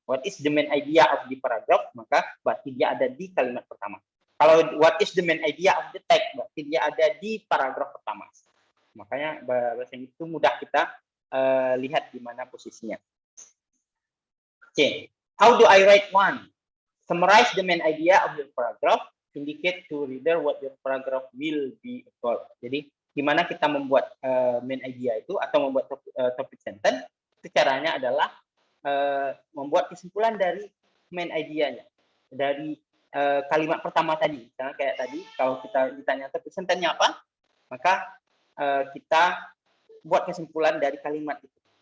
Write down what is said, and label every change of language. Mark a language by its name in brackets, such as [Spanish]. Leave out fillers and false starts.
[English] What is the main idea of the paragraph, [Indonesian] maka berarti dia ada di kalimat pertama. Kalau [English] what is the main idea of the text, [Indonesian] berarti dia ada di paragraf pertama. Makanya bahasa Inggris itu mudah kita lihat di mana posisinya. [English] Oke, how do I write one? Summarize the main idea of your paragraph. Indicate to reader what your paragraph will be about. [Indonesian] Jadi, gimana kita membuat main idea itu atau membuat topic sentence? Itu caranya adalah membuat kesimpulan dari main idea-nya. Dari kalimat pertama tadi. Misalnya kayak tadi, kalau kita ditanya topic sentence-nya apa, maka kita buat kesimpulan dari kalimat itu.